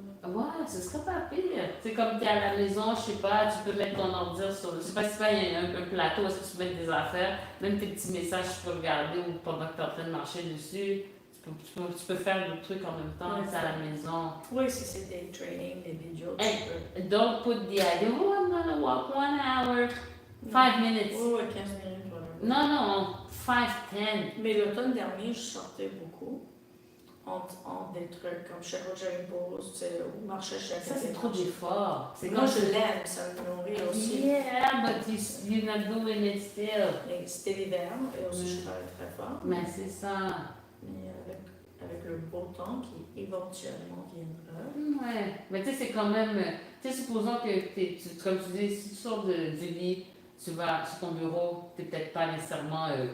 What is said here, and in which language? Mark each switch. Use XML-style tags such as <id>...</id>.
<fr>Ouais, ce serait pas pire. C'est comme t'es à la maison, je sais pas, tu peux mettre ton ordi sur. Je sais pas si il y a un plateau, est-ce que tu peux mettre des affaires, même tes petits messages, tu peux regarder ou pendant que tu es en train de marcher dessus. Tu peux faire d'autres trucs en même temps, c'est à la maison. Oui, si c'est des trainings, des vidéos, tu peux.</fr> <en>Don't put the idea, oh, I'm gonna walk 1 hour, 5 minutes.</en> <fr>Oui, 15 minutes, voilà. Non, 5, 10. Mais l'automne dernier, je sortais beaucoup. Entre des trucs comme chaque fois que j'avais une pause, tu sais, ou marcher chaque Ça, c'est trop d'efforts. Moi, je l'aime, ça me nourrit aussi.</fr> <en>Yeah, but you're not doing it still.</en> <fr>Et c'était l'hiver, et aussi je travaille très fort. Mais c'est ça. Mais avec le beau temps qui éventuellement viendra. Ouais, mais tu sais, c'est quand même. Tu sais, supposons que, comme tu dis, si tu sors du lit, tu vas sur ton bureau, tu n'es peut-être pas nécessairement.</fr>